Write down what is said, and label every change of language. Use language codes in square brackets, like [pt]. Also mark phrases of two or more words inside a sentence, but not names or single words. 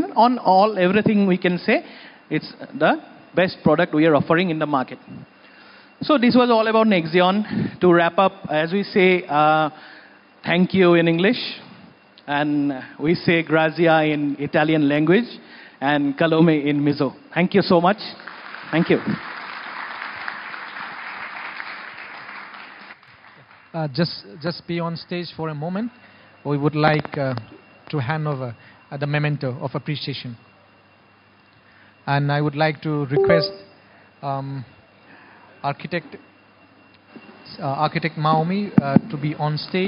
[en] On everything we can say, it's the best product we are offering in the market. So this was all about Nexion. To wrap up, as we say, thank you in English. And we say grazia in Italian language, and kalome in Mizo. Thank you so much. Thank you. Just be on stage for a moment. We would like to hand over the memento of appreciation. And I would like to request Architect Maomi to be on stage.